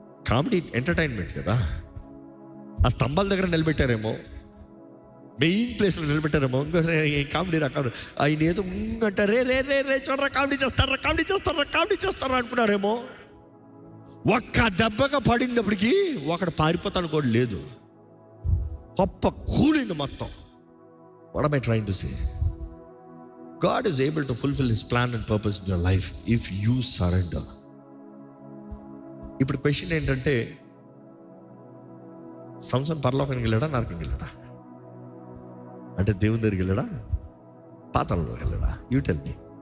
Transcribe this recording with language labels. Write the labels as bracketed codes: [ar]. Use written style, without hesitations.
[te] Comedy entertainment కదా. ఆ స్తంభాల దగ్గర నిలబెట్టారేమో, మెయిన్ ప్లేస్లో నిలబెట్టారేమో, ఇంకా కామెడీ రకాలు. ఆయన ఏదో అంటే రే రే రే రే చూడరా, కామెడీ చేస్తారా అనుకున్నారేమో. ఒక్క దెబ్బగా పడినప్పటికీ ఒకడు పారిపోతాను కూడా లేదు, గొప్ప కూలింది మొత్తం. [en] What am I trying to say? God is able to fulfill His plan and purpose in your life if you surrender. [te] ఇప్పుడు క్వశ్చన్ ఏంటంటే, సంసోను పరలోకానికి వెళ్ళాడా, నరకానికి వెళ్ళాడా? అంటే దేవుని దగ్గరికి వెళ్ళాడా, పాతాళంలోకి వెళ్ళాడా? [en] You tell me.